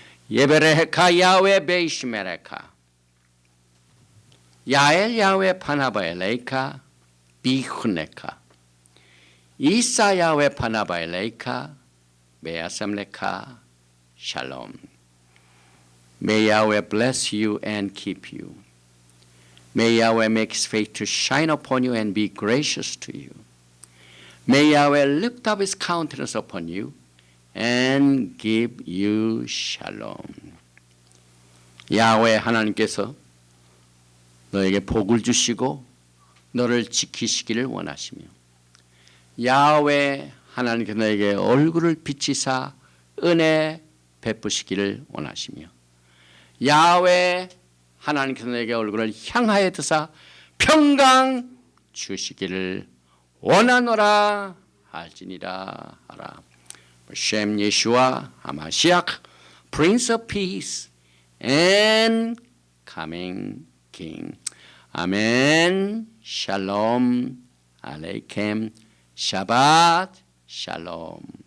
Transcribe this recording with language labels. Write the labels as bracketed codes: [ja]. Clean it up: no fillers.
[he] 예베레헤카 야훼 베이시메레카 야엘 야훼 파나바엘레이카 비훈레카 이사 야훼 파나바엘레이카 베야삼레카 샬롬. [en] May Yahweh bless you and keep you. May Yahweh make his face to shine upon you and be gracious to you. May Yahweh lift up his countenance upon you and give you shalom. [ko] 야훼 하나님께서 너에게 복을 주시고 너를 지키시기를 원하시며 야훼 하나님께서 너에게 얼굴을 비치사 은혜 베푸시기를 원하시며 야훼 하나님께서 너에게 얼굴을 향하여 드사 평강 주시기를 원하노라 할지니라 하라. 셈 예수와 하마시아 [en] Prince of Peace and Coming King. [ko] 아멘. [he] 샬롬 알레이켐 샤밧 샬롬.